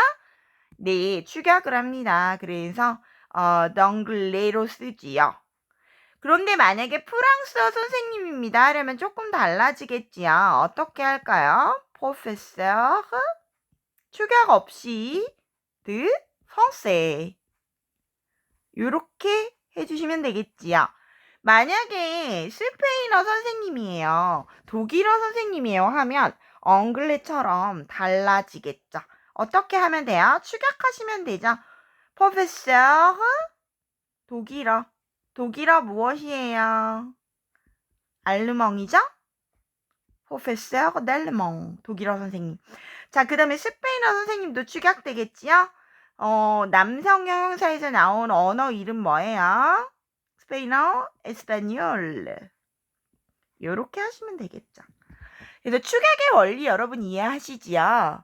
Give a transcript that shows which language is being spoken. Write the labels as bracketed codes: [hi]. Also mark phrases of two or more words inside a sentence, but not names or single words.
[ko] 네, 축약을 합니다. 그래서 덩글레로 쓰지요. 그런데 만약에 프랑스어 선생님입니다 하려면 조금 달라지겠지요. 어떻게 할까요? professeur 축약 없이 [fr] de français [ko] 요렇게 해주시면 되겠지요. 만약에 스페인어 선생님이에요. 독일어 선생님이에요 하면 엉글레처럼 달라지겠죠. 어떻게 하면 돼요? 축약하시면 되죠. professeur 독일어 무엇이에요? 알르멍이죠? [fr] professeur d'allemand [ko] 독일어 선생님. 자, 그 다음에 스페인어 선생님도 축약되겠지요? 남성 형용사에서 나온 언어 이름 뭐예요? 스페인어, 에스파뇰. 요렇게 하시면 되겠죠. 그래서 축약의 원리 여러분 이해하시지요?